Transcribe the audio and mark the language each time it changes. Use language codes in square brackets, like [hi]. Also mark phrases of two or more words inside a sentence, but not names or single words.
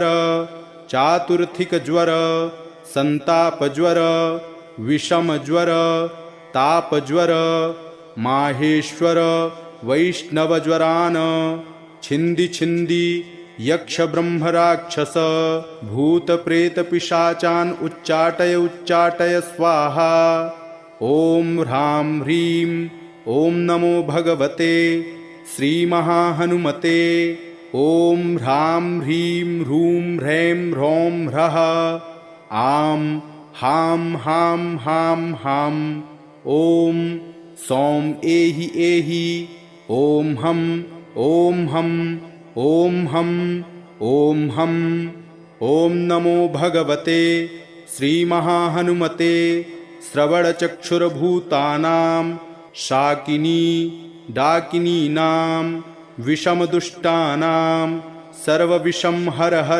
[sa] चातुर्थिकज्वर संतापज्वर विषमज्वर तापज्वर माहेश्वर वैष्णवज्वरान् छिन्दी छिन्दी यक्ष ब्रह्म राक्षस भूत प्रेत पिशाचान् उच्चाटय उच्चाटय स्वाहा। ओम ह्रां ह्रीं ओम नमो भगवते श्री महाहनुमते। ओम ह्रां ह्रीं ह्रूं ह्रैं ह्रौं ह्रः आं हां हां हां हां। ओम सौं एहि एहि ओम हम ओम हम ओम हम ओम हम। ओम नमो भगवते श्री महाहनुमते श्रवणचक्षुर्भूतानां शाकिनी डाकिनीनां विषमदुष्टानां सर्वविषं हर हर।